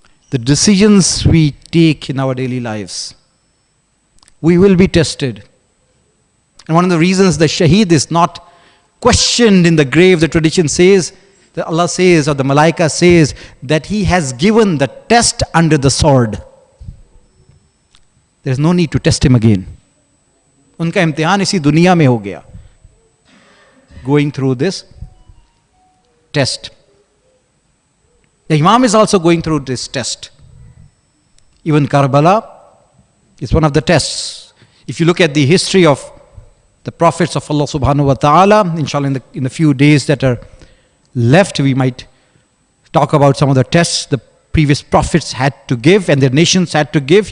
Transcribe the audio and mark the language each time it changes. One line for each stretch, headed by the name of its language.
English: The decisions we take in our daily lives, we will be tested. And one of the reasons the shaheed is not questioned in the grave, the tradition says, that Allah says, or the malaika says, that he has given the test under the sword. There is no need to test him again.
Hindi: उनका इम्तिहान इसी दुनिया में हो गया.
English: Going through this test. The Imam is also going through this test. Even Karbala is one of the tests. If you look at the history of the prophets of Allah subhanahu wa ta'ala, inshallah in the few days that are left, we might talk about some of the tests the previous prophets had to give and their nations had to give.